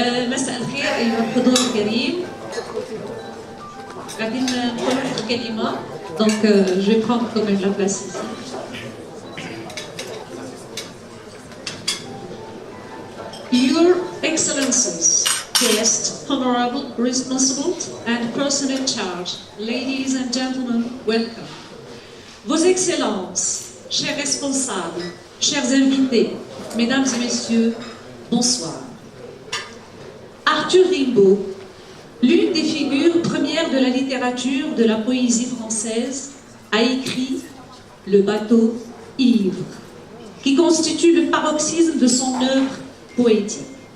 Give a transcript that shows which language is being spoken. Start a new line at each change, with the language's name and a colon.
Arabic: مساء الخير أيها الحضور الكريم. غادي نقول واحد الكلمة،
French: donc je vais prendre quand même la place ici.
English: Your Excellencies, guests, honorable, responsible and person in charge, ladies and gentlemen, welcome.
French: Vos Excellences, chers responsables, chers invités, mesdames et messieurs, bonsoir. Arthur Rimbaud, l'une des figures premières de la littérature de la poésie française, a écrit Le bateau ivre, qui constitue le paroxysme de son œuvre poétique.